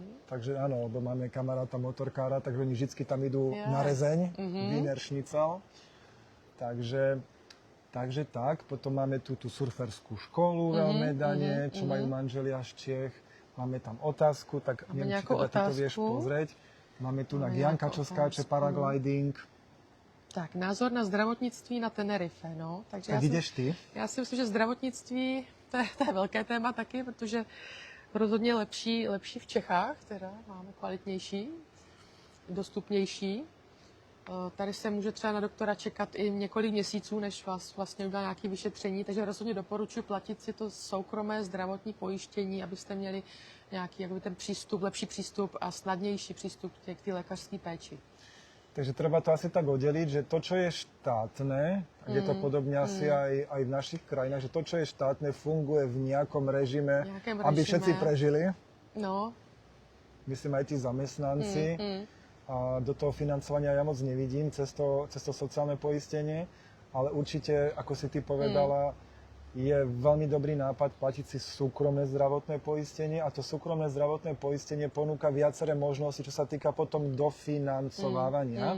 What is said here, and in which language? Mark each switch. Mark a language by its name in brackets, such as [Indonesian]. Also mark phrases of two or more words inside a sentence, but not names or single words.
[Slovak] Takže áno, lebo máme kamaráta motorkára, takže oni vždycky tam idú na rezeň, [German] Wiener Schnitzel. [Slovak] Takže tak. Potom máme tú surferskú školu v Elmedane, čo majú manželia z Čiech. Máme tam otázku, tak neviem, či teda ty to vieš pozrieť. Máme tu na Janka, čo skáče paragliding. [Czech] Tak, názor na zdravotnictví na Tenerife, no. Takže jdeš ty? Já si myslím, že zdravotnictví, to je velké téma taky, protože rozhodně lepší v Čechách, teda máme kvalitnější, dostupnější. Tady se může třeba na doktora čekat i několik měsíců, než vás vlastně udělá nějaké vyšetření, takže rozhodně doporučuji platit si to soukromé zdravotní pojištění, abyste měli nějaký ten přístup, lepší přístup a snadnější přístup k té lékařské péči. [Slovak] Takže treba to asi tak oddeliť, že to, čo je štátne, tak je to podobne asi aj v našich krajinách, že to, čo je štátne, funguje v nejakom režime, aby všetci prežili. No. Myslím aj tí zamestnanci. A do toho financovania ja moc nevidím cez to sociálne poistenie, ale určite, ako si ty povedala, je veľmi dobrý nápad platiť si súkromné zdravotné poistenie a to súkromné zdravotné poistenie ponúka viaceré možnosti, čo sa týka potom dofinancovávania.